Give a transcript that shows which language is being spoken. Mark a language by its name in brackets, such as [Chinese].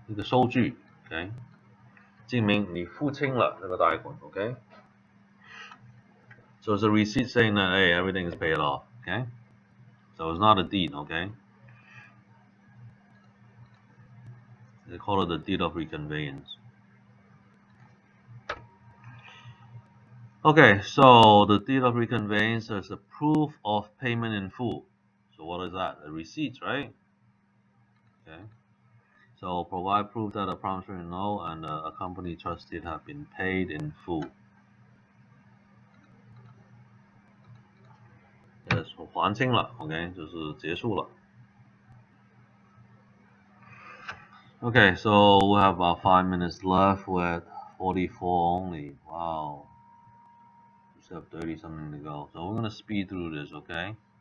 [Chinese] 一个收据 ，OK， 证明你付清了这个贷款 ，OK。 [English] So it's a receipt saying that hey, everything is paid off, okay? So it's not a deed, okay? They call it the deed of reconveyance. Okay, so the deed of reconveyance is a proof of payment in full. So what is that? A receipt, right? Okay. So provide proof that a promissory note and a company trustee have been paid in full. [Chinese] Yes, 还清了 ，OK， 就是结束了。 [English] Okay, so we have about 5 minutes left with 44 only. Wow. We still have 30 something to go. So we're gonna speed through this, okay?